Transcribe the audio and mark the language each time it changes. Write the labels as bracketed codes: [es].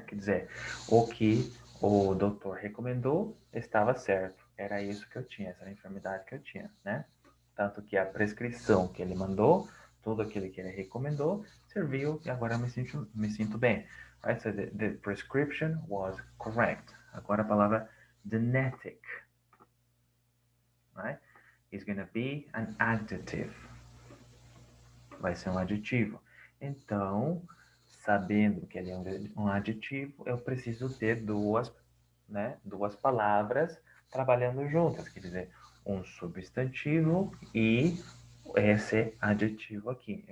[pt] Quer dizer, o que o doutor recomendou estava certo. Era isso que eu tinha, essa era a enfermidade que eu tinha, né? Tanto que a prescrição que ele mandou, tudo aquilo que ele recomendou, serviu e agora eu me sinto bem. [en] Right? So the prescription was correct. [pt] Agora a palavra [en] genetic, right? Is going to be an adjective. [pt] Vai ser um adjetivo. Então, sabendo que ele é um adjetivo, eu preciso ter duas palavras trabalhando juntas, quer dizer, um substantivo e esse adjetivo aqui.